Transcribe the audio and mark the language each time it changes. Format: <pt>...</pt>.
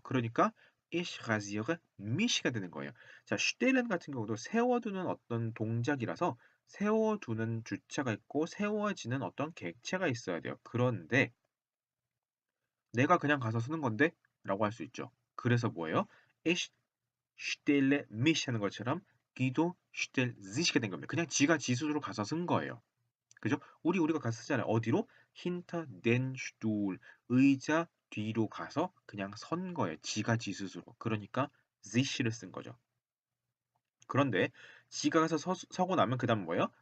<ko>그러니까</ko> <de>ich rasiere mich</de> <ko>가 되는 거예요. 자, stellen 같은 경우도 세워두는 어떤 동작이라서 세워두는 주체가 있고 세워지는 어떤 객체가 있어야 돼요. 그런데 내가 그냥 가서 쓰는 건데 라고 할 수 있죠. 그래서 뭐예요?</ko> <de>Ich stelle mich</de> <ko>하는 것처럼</ko> <de>Guido stellt sich</de> <ko>가 된 겁니다. 그냥 지가 지 스스로 가서 쓴 거예요. 그죠? 우리가 가서 쓰잖아요. 어디로?</ko> <de>hinter den Stuhl.</de> <ko>의자 뒤로 가서 그냥 선 거예요. 지가 지 스스로. 그러니까 sich를 쓴 거죠. 그런데 지가 가서 서고 나면 그 다음 뭐예요?</ko>